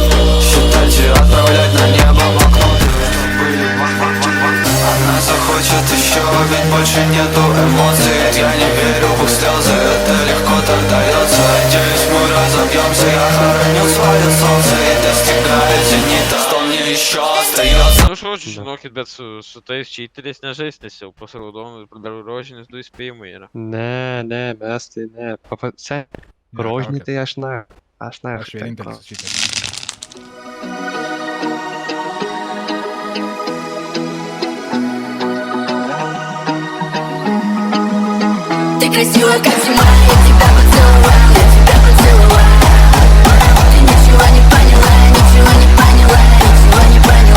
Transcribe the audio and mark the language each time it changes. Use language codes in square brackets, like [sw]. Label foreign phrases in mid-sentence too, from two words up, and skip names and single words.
[ru] Считайте, отправлять на небо в окно. Она захочет еще, ведь больше нету эмоций. Я не верю в их слезы, это легко так дается. Надеюсь, мы разобьемся, я хороню свое солнце и достигаю зенита. Что мне еще остается? [lt] Nu, žodžiu, žinokit, bet su tais cheateriais nežais, nes jau pas raudonus ir rožinius 2 įspėjimai yra. Ne, mes tai ne. Rožinį tai aš ne. Aš vienintelis su cheateriais. [ru] Ты красивая, как зима, я тебя поцеловал, я тебя поцеловал. Ты ничего не поняла, ничего не поняла, ничего не поняла.